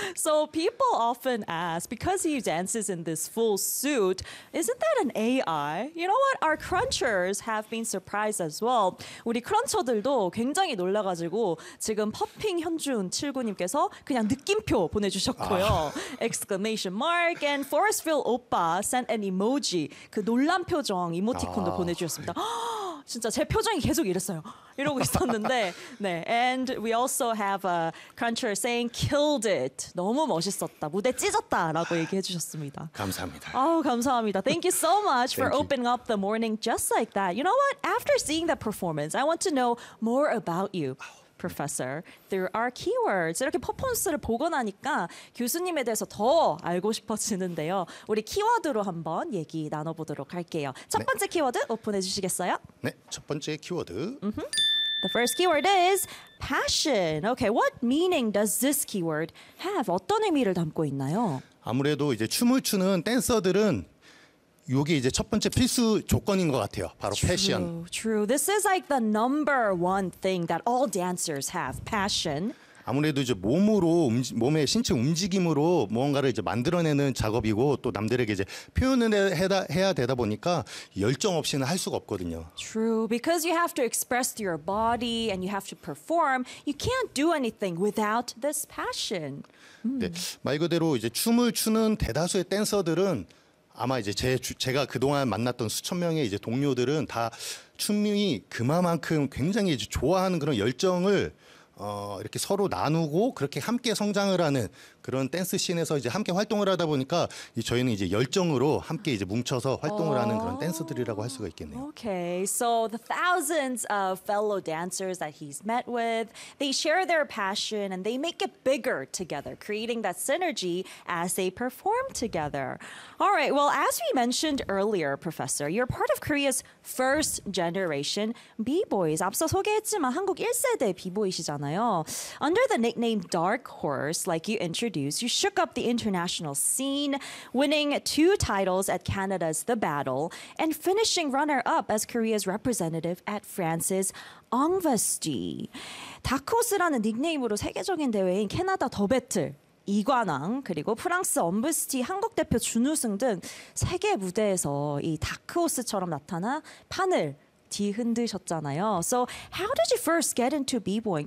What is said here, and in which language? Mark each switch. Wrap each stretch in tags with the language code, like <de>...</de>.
<en>So people often ask, because he dances in this full suit, isn't that an AI? You know what? Our crunchers have been surprised as well.</en> <ko>우리 크런처들도 굉장히 놀라가지고 지금 퍼핑 현준 칠구님께서 그냥 느낌표 보내주셨고요.</ko> <en>아. Exclamation mark and Forestville 오빠 sent an emoji.</en> <ko>그 놀란 표정 이모티콘도 아. 보내주셨습니다. 진짜 제 표정이 계속 이랬어요. 이러고 있었는데 네.</ko> <en>And we also have a cruncher saying killed it.</en> <ko>너무 멋있었다. 무대 찢었다라고 얘기해 주셨습니다. 감사합니다. 아우, 감사합니다.</ko> <en>Thank you so much for opening up the morning just like that. You know what? After seeing that performance, I want to know more about you. Professor, there are keywords.</en> <ko>이렇게 퍼포먼스를 보고 나니까 교수님에 대해서 더 알고 싶어지는데요. 우리 키워드로 한번 얘기 나눠보도록 할게요. 첫 번째 네. 키워드 오픈해 주시겠어요? 네, 첫 번째 키워드. Mm-hmm.</ko> <en>The first keyword is passion. Okay, what meaning does this keyword have?</en> <ko>어떤 의미를 담고 있나요? 아무래도 이제 춤을 추는 댄서들은 요게 이제 첫 번째 필수 조건인 것 같아요. 바로 패션.</ko> <en>True. This is like the number one thing that all dancers have. Passion.</en> <ko>아무래도 이제 몸으로 몸의 신체 움직임으로 무언가를 이제 만들어내는 작업이고 또 남들에게 이제 표현을 해야 되다 보니까 열정 없이는 할 수가 없거든요.</ko> <en>True. Because you have to express your body and you have to perform, you can't do anything without this passion.</en> <ko>네, 말 그대로 이제 춤을 추는 대다수의 댄서들은 아마 이제 제가 그동안 만났던 수천 명의 이제 동료들은 다 춤이 그만큼 굉장히 이제 좋아하는 그런 열정을 이렇게 서로 나누고 그렇게 함께 성장을 하는 그런 댄스 씬에서 이제 함께 활동을 하다 보니까 저희는 이제 열정으로 함께 이제 뭉쳐서 활동을 하는 그런 댄서들이라고 할 수가 있겠네요.</ko> <en>Okay, so the thousands of fellow dancers that he's met with, they share their passion and they make it bigger together, creating that synergy as they perform together. All right, well, as we mentioned earlier, Professor, you're part of Korea's first generation B-boys.</en> <ko>앞서 소개했지만 한국 1세대 B-boys이잖아요.</ko> <en>Under the nickname Dark Horse, like you introduced, You shook up the international scene, winning two titles at Canada's The Battle and finishing runner-up as Korea's representative at France's Angvesti.</en> <ko>다크호스라는 닉네임으로 세계적인 대회인 캐나다 더 배틀, 이관왕, 그리고 프랑스 엄베스티 한국 대표 준우승 등 세계 무대에서 이 다크호스처럼 나타나 판을 뒤흔드셨잖아요.</ko> <en>So how did you first get into b-boying?</en>